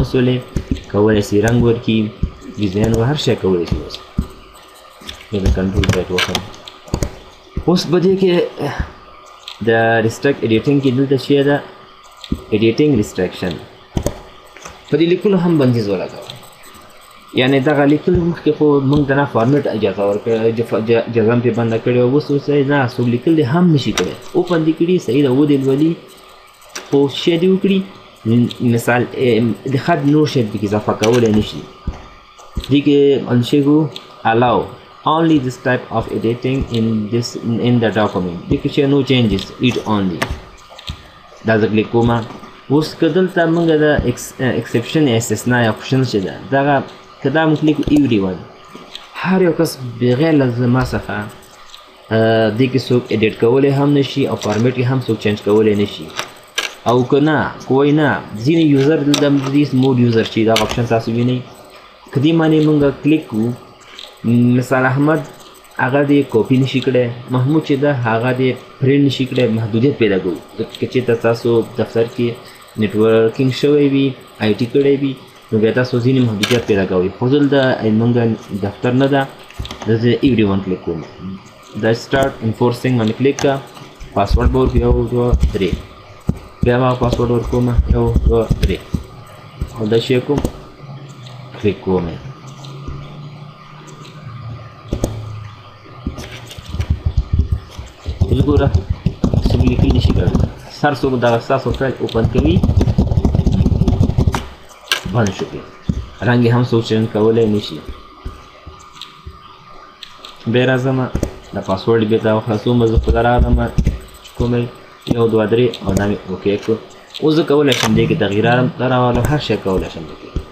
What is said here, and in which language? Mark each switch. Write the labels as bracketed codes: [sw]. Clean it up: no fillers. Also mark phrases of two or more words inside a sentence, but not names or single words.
[ps] شولې کولی شي رنګ ورکړي ډیزاین و هر شی کولی شي اوس بیا د کنټرول بیټ وکړم اوس په دې کې د ریسټرکټ ایډیټینګ کې دلته چې ده ایډیټینګ ریسټرکشن په دې لیکلو هم بندیز ولګوه یعنې دغه لیکل مخکې خو موږ د نه فارمیټ اجازه ورکړه اجازه هم پرې بنده کړې وه اوس اوس نه څوک لیکل دی هم نشي کړی اوپن دې کړي صحیح ده ودې لولي خو شی دې وکړي مثال د خط نور شی پکې اضافه کولی نشي دې کې انشیګو [en] allow only this type of editing in the document [ps] دې کې [en] no changes read only [ps] دا زه کلیک کوم اوس که دلته موږ د exception استثنا یا option چې ده دغه که دا موږ کلیک everyone هر یو کس بغیر له زما څخه دې کې څوک ایډیټ کولی هم نشي او فارمیټ کې هم څوک چینج کولی نشي او که نه کوی نه ځینې یوزر دلته دې مود یوزر چې دا option تاسو وینئ که دې باندې موږ کلیک کوو مثال احمد هغه دې کاپي نشي کړی محمود چې ده هغه دې پرنټ نشي کړی محدودیت پیدا کوو که چېرته تاسو دفتر کې نیټورکینګ شوی وي آی ټي کړی وي نو بیا تاسو ځینې محدودیت پیدا کوئ خو دلته موږ دفتر نه ده زه ایوری ون کلیک کوم دا [en] start enforcing [ps] باندې کلیک کړه پاسورډ به ورکړو 1 2 3 بیا به پاسورډ ورکوم 1 2 3 او دا شی کوم کلیک کوم وګوره څوک لیکل نشي کولی هر څوک دغه ستاسو فایل اوپن کوي بند شو کې رنګ یې هم څوک چینج کولی نشي بیا راځم د پاسورډ بېرته خلاصوم زه خو راغلم کوم 1 2 3 او دا مې اوکې کړو اوس زه کولی شم دې کې تغییرات هم راولم هر شی کولی شم دې کې